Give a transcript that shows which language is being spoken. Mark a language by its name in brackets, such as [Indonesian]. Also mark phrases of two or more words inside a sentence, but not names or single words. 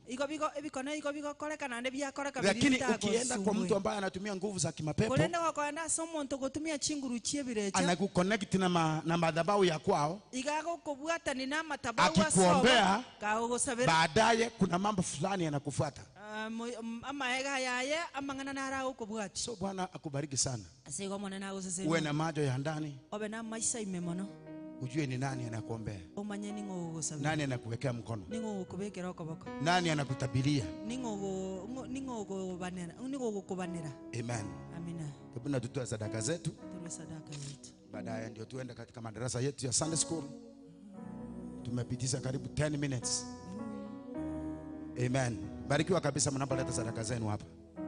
[Swahili] Lakini ukienda kwa mtu ambaye anatumia nguvu za kimapepo, anakuconnect na madhabahu ya kwao, akikuombea baadaye kuna mambo fulani yanakufuata. [Gusii] amaega yaye amangana nara ukubwati. [Swahili] So Bwana akubariki sana. [Gusii] Asigo mwana na usese. [Swahili] Uwe na macho ya ndani. [Gusii] Obe na maisha imemono. [Swahili] Ujue ni nani anakuombea. [Gusii] Umanye ningo usabe. [Swahili] Nani anakuwekea mkono. [Gusii] Ningo kubekera okoboko. [Swahili] Nani anakutabiria. [Gusii] Ningo kubanera. [Swahili] Amen. Amina. Hebu na tutoe sadaka zetu. Tutoe sadaka yetu. Baadaye ndio tuende katika madarasa yetu ya [English] Sunday school. [Swahili] Tumepitisha karibu 10 minutes. Amen. Barikiwa kabisa mnapoleta sadaka zenu hapa.